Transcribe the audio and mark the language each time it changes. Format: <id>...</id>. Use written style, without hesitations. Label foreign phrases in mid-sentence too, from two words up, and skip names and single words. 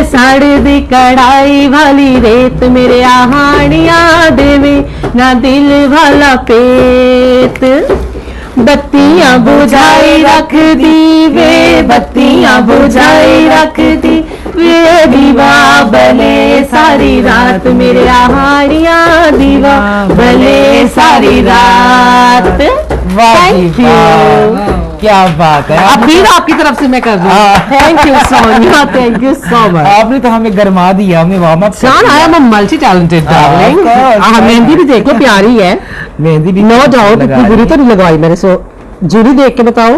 <pa>ਸੜਦੀ ਕੜ੍ਹਾਈ ਵਾਲੀ ਰੇਤ ਮੇਰੇ ਆਹਾਣੀਆ ਦੇਵੇ ਨਾ ਦਿਲ ਵਾਲਾ ਪੇਤ ਬੱਤੀਆਂ ਬੁਝਾਈ ਰੱਖ ਦੀ ਵੇ ਬੱਤੀਆਂ ਬੁਝਾਈ ਰੱਖ ਦੀ ਵੇ ਦੀਵਾ ਬਲੇ ਸਾਰੀ ਰਾਤ ਮੇਰੇ ਆਹਾਣੀਆ ਦੀਵਾ ਬਲੇ ਸਾਰੀ ਰਾਤ।</pa> <en>Thank you,</en> <hi>क्या बात है। अब फिर आपकी तरफ से मैं कर दूं।</hi> <en>Thank you Sonia, thank you so much.</en> <hi>आपने तो हमें गरमा दिया, हमें</hi> <en>warm up Shaan I am multi talented darling. मेहंदी भी देखो प्यारी है,</en> <hi>मेहंदी भी</hi> <en>no doubt</en> <hi>इतनी बुरी तो नहीं लगवाई मैंने। सो जूली देख के बताओ,</hi>